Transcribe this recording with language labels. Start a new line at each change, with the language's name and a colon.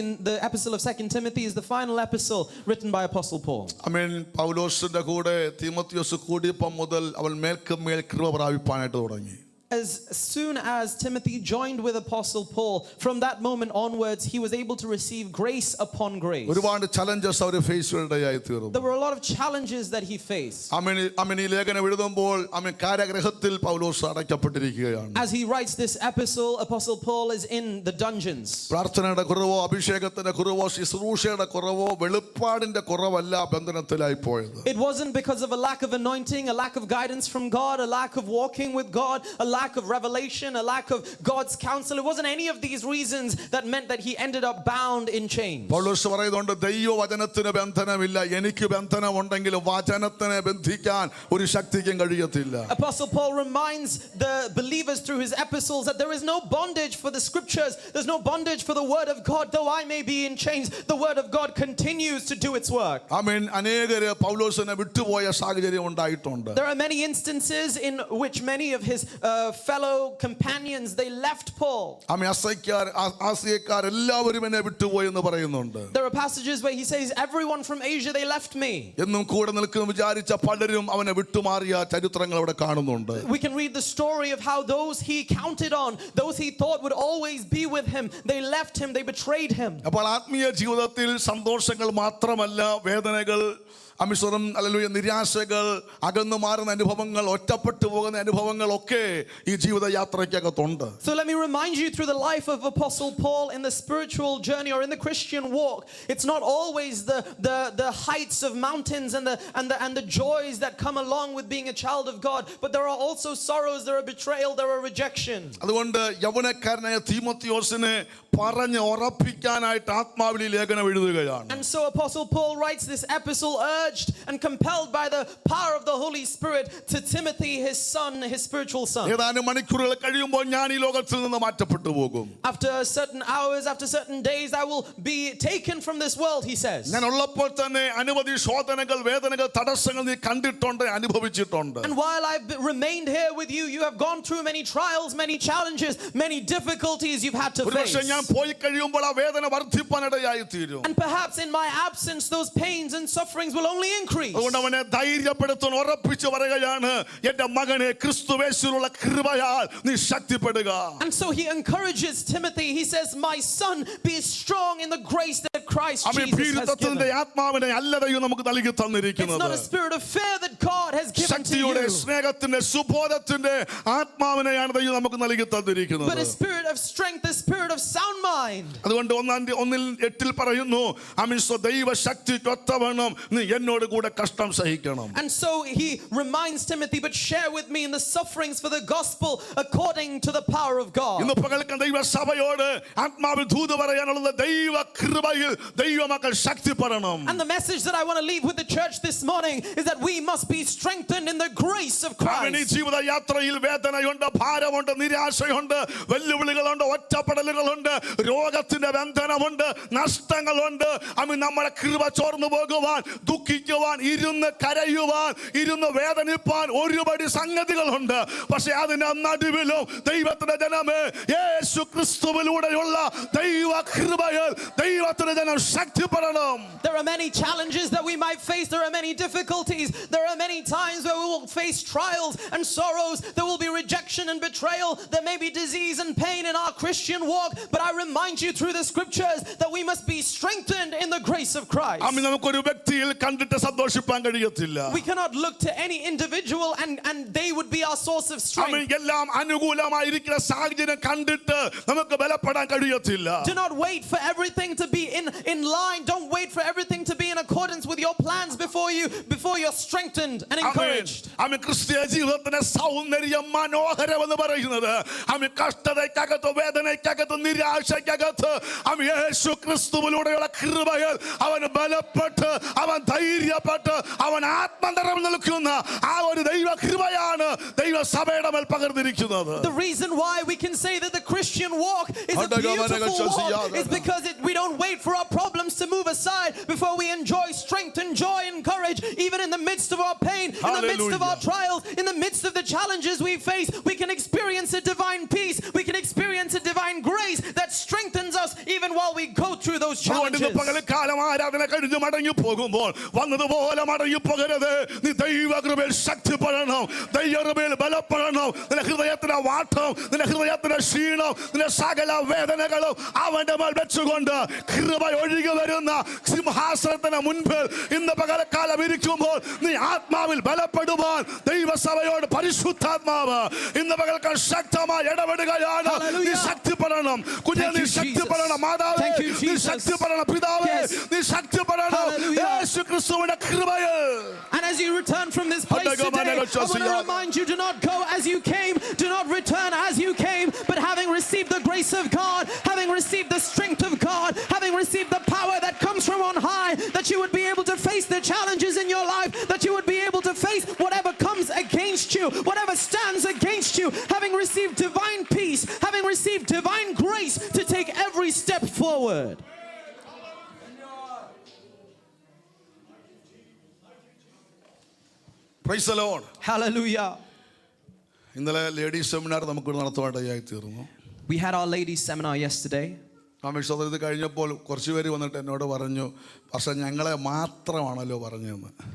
English: The epistle of 2 Timothy is the final epistle written by Apostle Paul.
Malayalam: ആമേൻ. പൗലോസിന്റെ കൂടെ തീമോഥെയോസ് കൂടിയപ്പോൾ മുതൽ അവൻ മേൽക്കുമേൽ കൃപ പ്രാപിപ്പാനായിട്ട് തുടങ്ങി.
English: As soon as Timothy joined with Apostle Paul, from that moment onwards, he was able to receive grace upon grace.
Malayalam: ഒരുപാട് challenges അവർ face ചെയ്യേണ്ടതായി തീർന്നു.
English: There were a lot of challenges that he faced.
Malayalam: ആമേൻ. ഈ ലേഖനം എഴുതുമ്പോൾ ആമേൻ കാരാഗൃഹത്തിൽ പൗലോസ് അടയ്ക്കപ്പെട്ടിരിക്കുകയാണ്.
English: As he writes this epistle, Apostle Paul is in the dungeons.
Malayalam: പ്രാർത്ഥനയുടെ കുറവോ അഭിഷേകത്തിന്റെ കുറവോ ശുശ്രൂഷയുടെ കുറവോ വെളിപ്പാടിന്റെ കുറവല്ല ബന്ധനത്തിലായി പോയത്.
English: It wasn't because of a lack of anointing, a lack of guidance from God, a lack of walking with God, a lack of revelation, a lack of God's counsel. It wasn't any of these reasons that meant that he ended up bound in chains.
Malayalam: പൗലോസ് പറയുന്നുണ്ട്, ദൈവവചനത്തിന് ബന്ധനമില്ല, എനിക്ക് ബന്ധനമുണ്ടെങ്കിലും വചനത്തിനെ ബന്ധിക്കാൻ ഒരു ശക്തിക്കും കഴിയത്തില്ല.
English: Apostle Paul reminds the believers through his epistles that there is no bondage for the scriptures. There's no bondage for the word of God. Though I may be in chains, the word of God continues to do its work.
Malayalam: ആമേൻ. അനേകര് പൗലോസിനെ വിട്ടുപോയ സാഹചര്യം ഉണ്ടായിട്ടുണ്ട്.
English: There are many instances in which many of his fellow companions, they left Paul.
Malayalam: ആമേൻ. ആസിയക്കാർ എല്ലാവരും എന്നെ വിട്ടുപോയി എന്ന് പറയുന്നുണ്ട്.
English: There are passages where he says, everyone from Asia, they left me.
Malayalam: എന്നും കൂടെ നിൽക്കുന്നു വിചാരിച്ച പലരും അവനെ വിട്ടുമാറിയ ചരിത്രങ്ങൾ അവിടെ കാണുന്നുണ്ട്.
English: We can read the story of how those he counted on, those he thought would always be with him, they left him, they betrayed him.
Malayalam: അപ്പോൾ ആത്മീയ ജീവിതത്തിൽ സന്തോഷങ്ങൾ മാത്രമല്ല, വേദനകൾ, അമിശ്രം, ഹല്ലേലൂയ, നിരാശകൾ, അകന്നു മാറുന്ന അനുഭവങ്ങൾ, ഒറ്റപ്പെട്ടു പോകുന്ന അനുഭവങ്ങൾ ഒക്കെ ഈ ജീവിതയാത്രയ്ക്കകത്തുണ്ട്.
English: So let me remind you, through the life of Apostle Paul in the spiritual journey or in the Christian walk, it's not always the heights of mountains and the joys that come along with being a child of God, but there are also sorrows, there are betrayal, there are rejection.
Malayalam: അതുകൊണ്ട് യൗവനക്കാരനായ തീമോഥെയോസിനെ പറഞ്ഞ് ഉറപ്പിക്കാനായിട്ട് ആത്മാവിൽ ഈ ലേഖനം എഴുതുകയാണ്.
English: And so Apostle Paul writes this epistle, urged and compelled by the power of the Holy Spirit, to Timothy, his son, his spiritual son.
Malayalam: ഏതാനും മണിക്കൂറുകൾ കഴിയുമ്പോൾ ഞാൻ ഈ ലോകത്തിൽ നിന്ന് മാറ്റപ്പെട്ടു പോകും.
English: After certain hours, after certain days, I will be taken from this world, he says.
Malayalam: ഞാൻ ഉള്ളപ്പോൾ തന്നെ അനവധി ശോധനകൾ, വേദനകൾ, തടസ്സങ്ങൾ നീ കണ്ടിട്ടുണ്ട്, അനുഭവിച്ചിട്ടുണ്ട്.
English: And while I've remained here with you, you have gone through many trials, many challenges, many difficulties you've had to face.
Malayalam: ഞാൻ പോയി കഴിയുമ്പോൾ ആ വേദന വർദ്ധിപ്പാനിടയായി തീരും.
English: And perhaps in my absence, those pains and sufferings will only increase.
Malayalam: അതുകൊണ്ട് അവനെ ധൈര്യപ്പെടുത്തുന്ന ഉറപ്പിച്ചു പറയുകയാണ്, എൻ്റെ മകനെ ക്രിസ്തുവേശുവിലുള്ള കൃപയാൽ നീ ശക്തിപ്പെടുക.
English: And so he encourages Timothy. He says, my son, be strong in the grace that Christ Jesus has given.
Malayalam: ആത്മാവിനെ അല്ലതയും നമുക്ക് നൽകി തന്നിരിക്കുന്നത്.
English: It's not a spirit of fear that God has given to you,
Malayalam: ശക്തിയുടെ, സ്നേഹത്തിന്റെ, സുബോധത്തിന്റെ ആത്മാവിനെയാണ് ദൈവം നമുക്ക് നൽകി തന്നിരിക്കുന്നത്.
English: but a spirit of strength, a spirit of sound mind.
Malayalam: അതുകൊണ്ട് 1:8 പറയുന്നു, ദൈവ ശക്തിക്കൊത്തവണ്ണം നീ എന്നോട് കൂടെ കഷ്ടം സഹിക്കണം.
English: And so he reminds Timothy, but share with me in the sufferings for the gospel according to the power of God.
Malayalam: ഇന്ന് പകൽക്കാൻ ദൈവ സഭയോട് ആത്മാവിൽ ദൂത് പറയാനുള്ളത്, ദൈവ കൃപയിൽ ദൈവമക്കൾ ശക്തിപ്പെടണം.
English: And the message that I want to leave with the church this morning is that we must be strengthened in the grace of Christ.
Malayalam: ഈ ജീവിത യാത്രയിൽ വേദനയുണ്ട്, ഭാരമുണ്ട്, നിരാശയുണ്ട്, വെല്ലുവിളികളുണ്ട്, ഒറ്റപ്പെടലുകളുണ്ട്, രോഗത്തിന്റെ ബന്ധനമുണ്ട്, നഷ്ടങ്ങളുണ്ട്. നമ്മുടെ കൃപ ചോർന്നു പോകുവാൻ, ദുഃഖിക്കുവാൻ, ഇരുന്ന് കരയുവാൻ, ഇരുന്ന് വേദനിപ്പാൻ ഒരുപടി സംഗതികളുണ്ട്. പക്ഷെ അതിന്റെ നടുവിലും ദൈവത്തിന്റെ ജനമേ, യേശു ക്രിസ്തുവിലൂടെയുള്ള ദൈവ കൃപയിൽ ദൈവത്തിന്റെ ജനം ശക്തിപ്പെടണം.
English: There are many challenges that we might face. There are many difficulties. There are many times where we will face trials and sorrows. There will be rejection and betrayal. There may be disease and pain in our Christian walk. But I remind you through the scriptures that we must be strengthened in the grace of Christ.
Malayalam: നമുക്കൊരു വ്യക്തിയിൽ കണ്ടിട്ട് കണ്ടിട്ട് സന്തോഷിപ്പാൻ കഴിയത്തില്ല.
English: We cannot look to any individual and they would be our source of strength.
Malayalam: എല്ലാം അനുകൂലമായിരിക്കുന്ന സാഹചര്യം കണ്ടിട്ട് നമുക്ക് ബലപ്പെടാൻ കഴിയത്തില്ല.
English: Do not wait for everything to be in line. Don't wait for everything to be in accordance with your plans before you're strengthened and encouraged.
Malayalam: ക്രിസ്തീയ ജീവിതത്തിന്റെ സൗന്ദര്യം മനോഹരം എന്ന് പറയുന്നത് കഷ്ടതയ്ക്കകത്ത്, വേദനയ്ക്കകത്ത്, നിരാശയ്ക്കകത്ത് യേശു ക്രിസ്തുവിലൂടെയുള്ള കൃപകൾ അവൻ ബലപ്പെട്ട്, അവൻ ധൈര്യപ്പെട്ട്, അവൻ ആത്മനിറവ് നിൽക്കുന്ന ആ ഒരു ദൈവ കൃപയാണ് ദൈവസഭയുടെ മേൽ പകർന്നിരിക്കുന്നത്.
English: The reason why we can say that the Christian walk is a beautiful walk is because we don't wait for our problems to move aside before we enjoy strength and joy and courage. Even in the midst of our pain, in the midst of our trials, in the midst of the challenges we face, we can experience a divine peace. We can experience a divine grace that strengthens us even while we go through those challenges.
Malayalam: പകൽക്കാലം ആരാധന കഴിഞ്ഞ് മടങ്ങി പോകുമ്പോൾ വന്നതുപോലെ മടങ്ങി പോകരുത്. നീ ദൈവകൃപയിൽ ശക്തിപ്പെടണം, ദൈവകൃപയിൽ ബലപ്പെടണം. നിന്റെ ഹൃദയത്തിന്റെ വാട്ടം, നിന്റെ ഹൃദയത്തിന്റെ ക്ഷീണം, നിന്റെ സകല വേദനകളും അവന്റെ മേൽ വെച്ചുകൊണ്ട് കൃപ ഒഴുകി വരുന്ന സിംഹാസനത്തിന് മുൻപിൽ ഇന്ന് പകൽക്കാലം ഇരിക്കുമ്പോൾ നീ ആത്മാവിൽ ബലപ്പെടുവാൻ ദൈവസഭയോട് പരിശുദ്ധാത്മാവ് ഇന്ന് പകൽക്കാലം ശക്തമായി ഇടപെടുകയാണ്. നീ ശക്തിപ്പെടണം കുഞ്ഞെ, നീ ശക്തിപ്പെടണം മാതാവേ, നീ ശക്തിപ്പെടണം പിതാവേ, നീ ശക്തിപ്പെടണം യേശു ക്രിസ്തുവിന്റെ കൃപയിൽ.
English: And as you return from this place today, I want to remind you, do not go as you came, do not return as you came, but having received the grace of God, having received the strength of God, having received the power that comes from on high, that you would be able to face the challenges in your life, that you would be able to face whatever comes against you, whatever stands against you, having received divine peace, having received divine grace to take every step forward. Praise the Lord. Hallelujah.
Malayalam: ഇന്നലെ ladies seminar നമുക്ക് നടത്തുവാനായി തീർന്നു.
English: We had our ladies seminar yesterday.
Malayalam: ഇത് കഴിഞ്ഞപ്പോൾ കുറച്ച് പേര് വന്നിട്ട് എന്നോട് പറഞ്ഞു, പക്ഷെ ഞങ്ങളെ മാത്രമാണല്ലോ പറഞ്ഞതെന്ന്.